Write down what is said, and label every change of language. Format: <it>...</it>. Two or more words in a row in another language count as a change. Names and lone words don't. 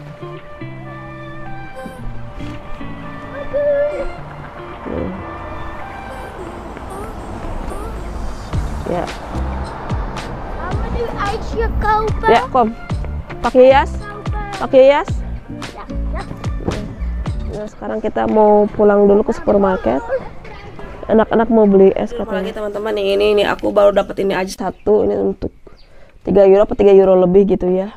<id>Ya.</id> <nl>Gaan we nu ijsje kopen? Ya, kom.</nl> <id>Pakai hias. Pakai hias.</id> <nl>Ja, ja.</nl> <id>Nah, sekarang kita mau pulang dulu ke supermarket. Anak-anak mau beli es katanya. Lagi teman-teman, ini aku baru dapat ini aja satu, ini untuk 3 euro apa 3 euro lebih gitu ya.</id>